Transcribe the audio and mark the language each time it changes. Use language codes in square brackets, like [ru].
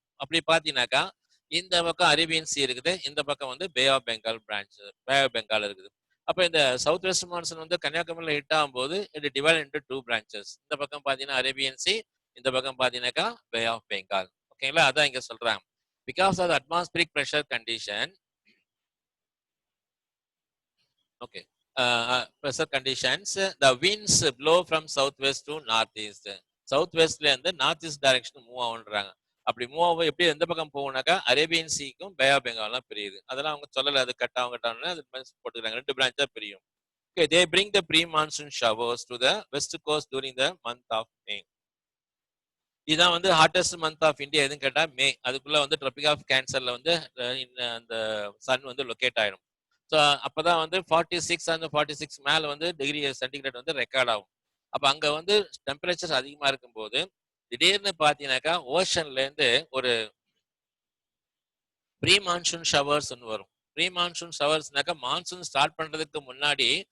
[ta] அப்படி பாத்தீங்கன்னாக்கா இந்த பக்கம் அரேபியன் சி இருக்குது, இந்த பக்கம் வந்து bay of Bengal branch, bay of Bengal இருக்குது. அப்ப இந்த சவுத் வெஸ்ட் மான்சூன் வந்து கன்னியாகுமரியில ஹிட் ஆகும்போது [en] It divide into two branches. [ta] இந்த பக்கம் பாத்தீங்கன்னா அரேபியன் சி, இந்த பக்கம் பாத்தீங்கன்னாக்கா பே ஆஃப் பெங்கால். ஓகேங்களா? அதான் இங்க சொல்றாங்க. [en] Because of atmospheric pressure condition, okay, pressure conditions, the winds blow from southwest to northeast. [ta] South வெஸ்ட்ல இருந்து நார்த் ஈஸ்ட் டைரக்ஷன் மூவ் ஆகுன்றாங்க. அப்படி மூவ் ஆகும் எப்படி எந்த பக்கம் போகும்னாக்கா அரேபியன் சீக்கும் பே ஆஃப் பெங்கால்லாம் பிரியுது. அதெல்லாம் அவங்க சொல்லல, அது கட் ஆகும் கட்டாங்கன்னா அது போட்டுக்கிறாங்க. ரெண்டு பிரான்ச்சா பிரியும். [en] Okay, they bring the pre-monsoon showers to the west coast during the month of May. [ta] இதான் வந்து ஹாட்டஸ்ட் மந்த் ஆஃப் இந்தியா எதுன்னு கேட்டா மே. அதுக்குள்ள வந்து ட்ராபிக் ஆஃப் கேன்சர்ல வந்து அந்த சன் வந்து லொக்கேட் ஆயிடும். ஸோ அப்பதான் வந்து 46 அந்த 46 மேல வந்து டிகிரி சென்டிகிரேட் வந்து ரெக்கார்ட் ஆகும். அப்ப அங்க வந்து டெம்பரேச்சர் அதிகமா இருக்கும்போது திடீர்னு பாத்தீங்கன்னாக்கா ஓஷன்ல இருந்து ஒரு ப்ரீ மான்சூன் ஷவர்ஸ் வரும். ப்ரீ மான்சூன் ஷவர்ஸ்னாக்கா மான்சூன் ஸ்டார்ட் பண்றதுக்கு முன்னாடி